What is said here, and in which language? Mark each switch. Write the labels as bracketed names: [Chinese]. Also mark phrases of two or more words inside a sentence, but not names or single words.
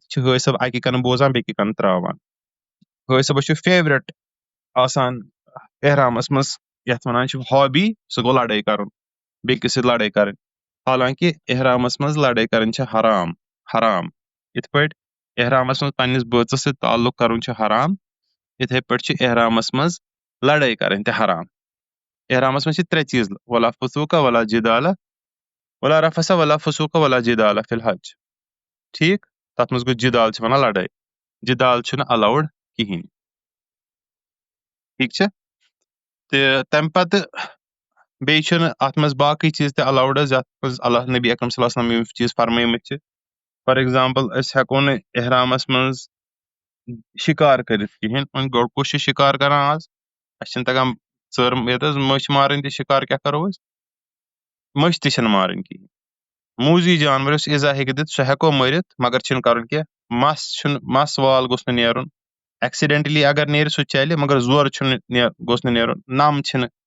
[Kashmiri] یہِ چھُ حٲج صٲب اکہِ کَنہٕ بوزان بیٚکہِ کَنہٕ تراوان حٲج صٲبس چھُ فیورٹ آسان احرامس منٛز یتھ ونان چھِ ہابی سُہ گوٚو لڑٲے کرُن بیٚکِس سۭتۍ لڑٲے کرٕنۍ حالانکہِ احرامس منٛز لڑٲے کرٕنۍ چھِ حرام یِتھ پٲٹھۍ احرامس منٛز پننِس بٲژس سۭتۍ تعلُق کرُن چھُ حرام یِتھے پٲٹھۍ چھُ احرامس منٛز لڑٲے کرٕنۍ تہِ حرام احرامس منٛز چھِ ترٛےٚ چیٖز [Arabic] ولا فسوٗقا ولا جِدالا ولا رفسا ولا فسوٗقا ولا جِدالا فی الحج [Kashmiri] ٹھیٖک تتھ منٛز گوٚو جِدال چھِ ونان لڑٲے جِدال چھُنہٕ الاوُڈ کِہینۍ ٹھیٖک چھا تہٕ تمہِ پتہٕ بیٚیہِ چھُنہٕ اتھ منٛز باقٕے چیٖز تہِ الاوُڈ حظ یتھ منٛز اللہ نبی اکرم [Arabic] صلی اللہ علیہ وسلم [Kashmiri] یِم چیٖز فرمٲیمٕتۍ چھِ [English] for example [Kashmiri] أسۍ ہیٚکو نہٕ احرامس منٛز شِکار کٔرِتھ کِہینۍ وۄنۍ گوٚو کُس چھُ شِکار کران آز اسہِ چھِنہٕ تگان یتھ حظ مٔچھ مارٕنۍ تہِ شِکار کیاہ کرو أسۍ مٔچھ تہِ چھنہٕ مارٕنۍ کِہینۍ موٗزی جانور یُس اِزا ہیٚکہِ دِتھ سُہ ہیٚکو مٲرِتھ مگر چھُنہٕ کرُن کینٛہہ مس وال گوٚژھ نہٕ نیرُن ایٚکسِڈنٹلی اگر نیرِ سُہ چلہِ مگر زورٕ گوٚژھ نہٕ نیرُن نم چھِنہٕ